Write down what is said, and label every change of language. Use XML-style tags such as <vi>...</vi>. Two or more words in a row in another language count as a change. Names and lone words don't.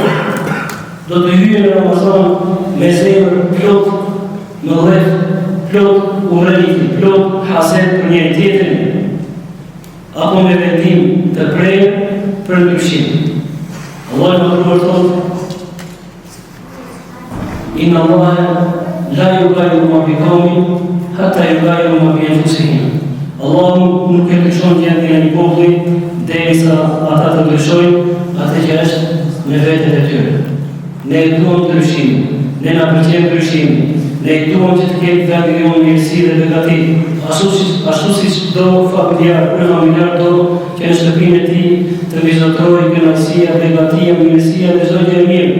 <sq>Do të hyjmë në Ramazan me zemër plot mëdhet, plot urrëti, plot haset për njëri tjetrin, apo me vendim të prerë për ndryshim. Allah më dhuar thotë:</sq> <ar>إن الله لا يغير ما بقوم حتى يغيروا ما بأنفسهم.</ar> <sq>Allahu nuk e ndryshon gjendjen e një populli derisa ata të ndryshojnë atë që është në veten e tyre. Ne duam ndryshim, ne na pëlqen ndryshimi, ne duam që të ketë vendi jonë mirësi dhe begati, ashtu siç do familjar do që në shtëpinë e tij të vizatohej kënaqësia, begatia, mirësia dhe çdo gjë e mirë.</sq>